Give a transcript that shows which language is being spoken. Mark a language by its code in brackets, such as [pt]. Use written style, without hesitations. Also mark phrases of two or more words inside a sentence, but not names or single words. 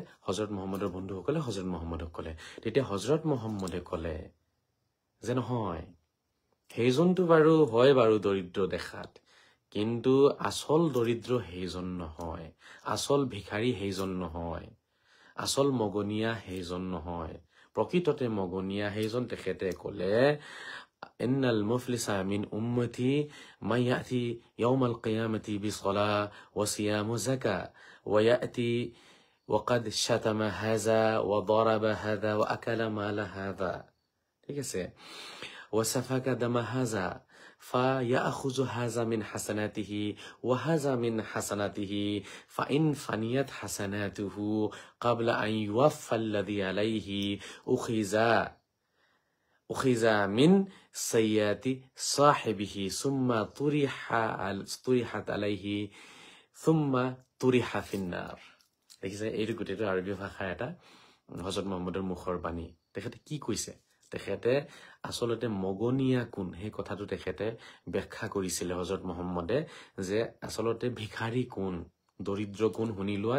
[as] হজৰত মুহাম্মদৰ বন্ধুসকলে হজৰত মুহাম্মদক ক'লে। তেতিয়া হজৰত মুহাম্মদে ক'লে যে নহয়, সেইজনটো হয় বাৰু দৰিদ্ৰ দেখাত, কিন্তু আচল দৰিদ্ৰ সেইজন নহয়, আচল ভিখাৰী সেইজন নহয়, আচল মগনীয়া সেইজন নহয়। প্ৰকৃততে মগনীয়া সেইজন, তেখেতে ক'লে, [ar] إن المفلس من أمتي من يأتي يوم القيامة بصلاة وصيام وزكاة ويأتي وقد شتم هذا وضرب هذا وأكل مال هذا. [as] ঠিক আছে, [ar] وسفك دم هذا فيأخذ هذا من حسناته وهذا من حسناته فإن فنيت حسناته قبل أن يوفى الذي عليه أخذ أخذ من سيئات صاحبه ثم طرحت عليه ثم طرح في النار. [as] দেখিছে, এইটো গোটেইটো আৰবী ভাষাৰ এটা হজৰত মহম্মদৰ মুখৰ বাণী। তেখেতে কি কৈছে? তেখেতে আচলতে মগনীয়া কোন সেই কথাটো তেখেতে ব্যাখ্যা কৰিছিলে হজৰত মহম্মদে, যে আচলতে ভিখাৰী কোন, দৰিদ্ৰ কোন শুনি লোৱা।